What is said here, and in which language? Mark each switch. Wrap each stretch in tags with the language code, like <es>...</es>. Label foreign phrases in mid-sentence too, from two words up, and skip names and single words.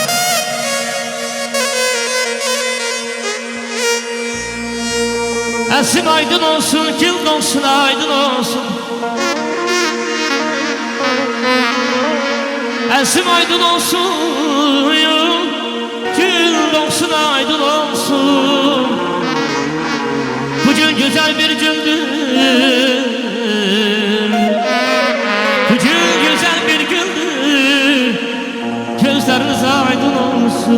<az>Əsim aydın olsun, gül olsun, aydın olsun. Əsim aydın olsun, gül olsun, aydın olsun.</az> <tr>Bugün güzel bir gündür. Bugün güzel bir gündür. Gözleriniz aydın olsun.</tr>